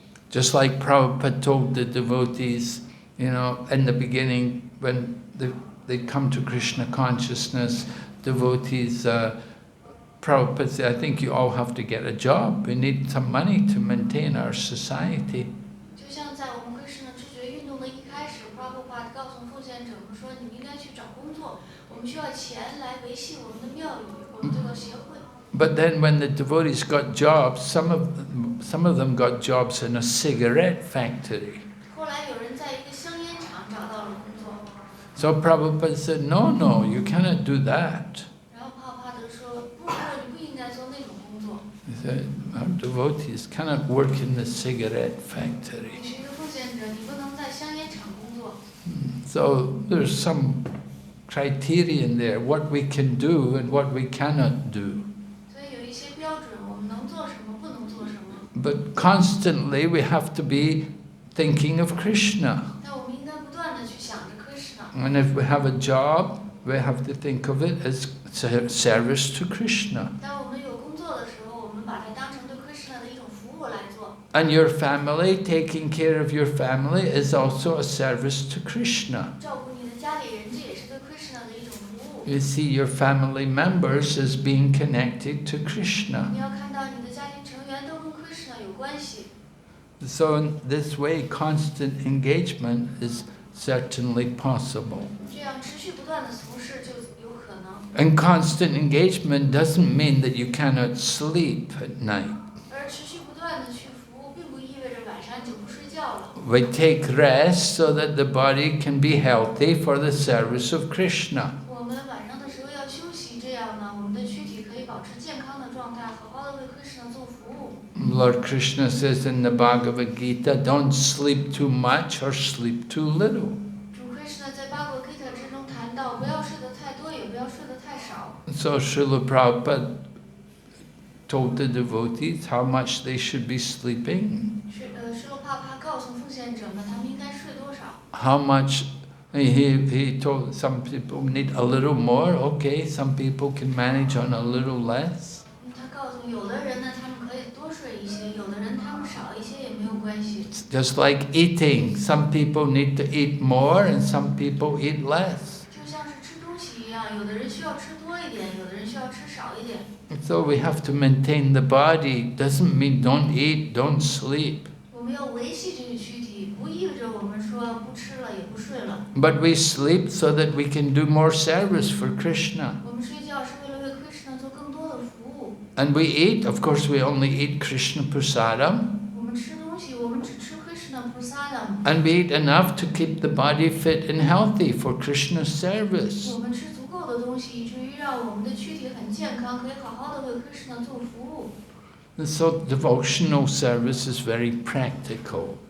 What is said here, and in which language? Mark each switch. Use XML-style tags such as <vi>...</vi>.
<en>Just like Prabhupada told the devotees, you know, in the beginning when they come to Krishna consciousness, devotees, Prabhupada said, I think you all have to get a job. We need some money to maintain our society.</en> <zh>就像在我们 Krishna 知觉运动的一开始 ，Prabhupada 告诉奉献者们说，你们应该去找工作，我们需要钱来维系我们的庙宇，我们这个协会。</zh> <en>But then when the devotees got jobs, some of them got jobs in a cigarette factory.</en> <zh>后来有人在一个香烟厂找到了工作，</zh> <en>So Prabhupada said, no, you cannot do that.</en> <zh>然后帕德说，不，你不应该做那种工作。</zh> <en>He said, our devotees cannot work in the cigarette factory.</en> <zh>你是一个奉献者，你不能在香烟厂工作。</zh> <en>So there's some criterion there, what we can do and what we cannot do.</en> <zh>所以有一些标准，我们能做什么，不能做什么。</zh> <en>But constantly we have to be thinking of Krishna.</en> <zh>但我们应该不断的去想着 Krishna。</zh> <en>And if we have a job, we have to think of it as service to Krishna.</en> <zh>当我们有工作的时候，我们把它当成对 Krishna 的一种服务来做。</zh> <en>And your family, taking care of your family is also a service to Krishna.</en> <zh>照顾你的家里人，这也是对服务。</zh> <en>You see your family members as being connected to Krishna.</en> <zh>你要看到你的家庭成员都跟 Krishna 有关系。</zh> <en>So in this way, constant engagement is certainly possible.</en> <zh>这样持续不断的从事就有可能。</zh> <en>And constant engagement doesn't mean that you cannot sleep at night.</en> <zh>而持续不断的去服务，并不意味着晚上你就不睡觉了。</zh> <en>We take rest so that the body can be healthy for the service of Krishna.</en> <zh>我们晚上的时候要休息，这样呢，我们的躯体可以保持健康的状态，好好的为 Krishna 做服务。</zh> <en>Lord Krishna says in the Bhagavad Gita, don't sleep too much or sleep too little.</en> <zh>主 Krishna 在八果 Gita 之中谈到，不要睡得太多，也不要睡得太少。</zh> <en>So Srila Prabhupada told the devotees how much they should be sleeping,</en> <zh>施罗帕帕告诉奉献者们，他们应该睡多少。</zh> <en>how much. He told some people need a little more, okay, some people can manage on a little less.</en> <zh>他告诉有的人呢，他们可以多睡一些；有的人他们少一些也没有关系。</zh> <en>It's just like eating. Some people need to eat more and some people eat less.</en> <zh>就像是吃东西一样，有的人需要吃多一点，有的人需要吃少一点。</zh> <en>So we have to maintain the body. Doesn't mean don't eat, don't sleep.</en> <zh>我们要维系这个躯体，不意味着我们说不吃了也不睡了。</zh> <en>But we sleep so that we can do more service for Krishna.</en> <zh>我们睡觉是为了为 Krishna 做更多的服务。</zh> <en>And we eat, of course we only eat Krishna prasadam.</en> <zh>我们吃东西，我们只吃 Krishna Prasadam。</zh> <en>And we eat enough to keep the body fit and healthy for Krishna's service.</en> <zh>我们吃足够的东西，以至于让我们的躯体很健康，可以好好的为 Krishna 做服务。</zh> <en>And so devotional service is very practical.</en>